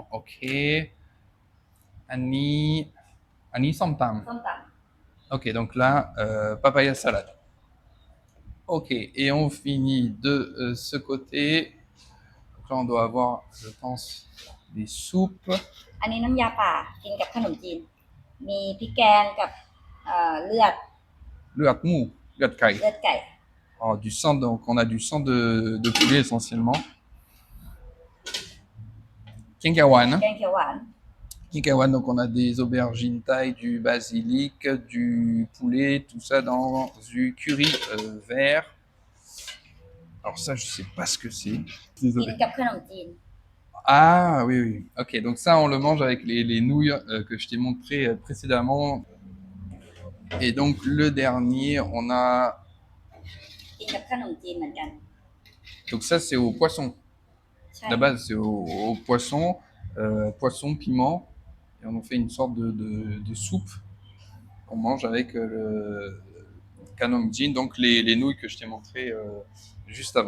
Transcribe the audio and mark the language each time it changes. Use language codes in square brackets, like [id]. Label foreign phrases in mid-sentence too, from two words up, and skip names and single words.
[th] Ok. อันนี้ส้มตำ. [fr] Ok, donc là, papaya salade. Ok, et on finit de ce côté. Donc là, on doit avoir, je pense, des soupes. [th] อันนี้น้ำยาป่ากินกับขนมจีนมีพริกแกงกับเลือด เลือดไก่. [fr] Oh, du sang, donc on a du sang de poulet essentiellement. Kenkawan. [th] แกงเขียวหวาน [fr] Kenkawan, donc on a des aubergines thaï, du basilic, du poulet, tout ça dans du curry vert. Alors ça, je sais pas ce que c'est. [th] กิน [fr] Désolé. [th] กับขนมจีน [fr] Ah oui, oui. Ok, donc ça, on le mange avec les nouilles que je t'ai montré précédemment. Et donc le dernier, on a... [th] กินกับขนมจีนเหมือนกัน [fr] Donc ça, c'est au poisson. [th] ใช่ [fr] La base, c'est au poisson, poisson, piment. Et on en fait une sorte de soupe qu'on mange avec le kanongjin, donc les nouilles que je t'ai montré juste avant.